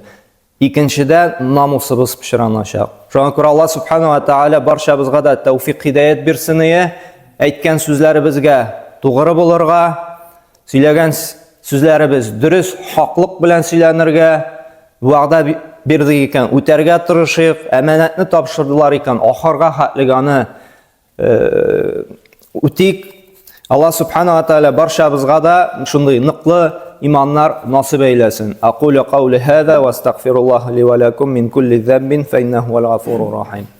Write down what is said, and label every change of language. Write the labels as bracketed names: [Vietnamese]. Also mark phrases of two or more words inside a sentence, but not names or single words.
[Tatar] Икенчедән намусыбыз пычраначак. Шуңа күрә Аллаһ [Arabic] سبحانه وتعالى [Tatar] барчабызга да тәүфик хидаят бирсен, әйткән сүзләребезгә тугры булырга, сөйләгән сүзләребез дөрес, хаклык белән сөйләнергә, вәгъдә бирдек икән, үтәргә тырышыйк, әманәтне тапшырдылар икән, ахырга хәтлек аны үтик. Аллаһ [Arabic] سبحانه وتعالى [Tatar] барчабызга да шундый ныклы иманнар насип әйләсен. [Arabic] أقول قولي هذا وأستغفر الله لي ولكم من كل ذنب فإنه الغفور الرحيم.